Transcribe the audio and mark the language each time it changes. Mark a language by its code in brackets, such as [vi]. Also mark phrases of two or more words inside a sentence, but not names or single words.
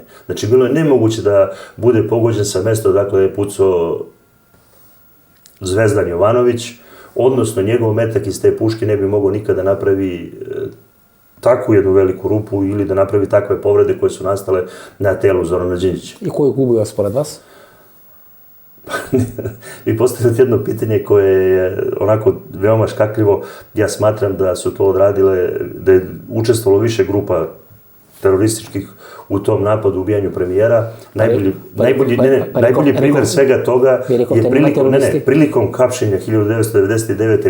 [sr] Znači, bilo je nemoguće da bude pogođen sa mesta odakle je pucao Zvezdan Jovanović, odnosno njegov metak iz te puške ne bi mogao nikada napravi takvu jednu veliku rupu ili da napravi takve povrede koje su nastale na telu Zorana Đinđića. [mk] I кој го убива според вас? [sr] Vi postavljate jedno pitanje koje je onako veoma škakljivo. Ja smatram da su to odradile, da je učestvovalo više grupa terorističkih u tom napadu, ubijanju premijera. Najbolji primjer svega toga je prilikom hapšenja 1999.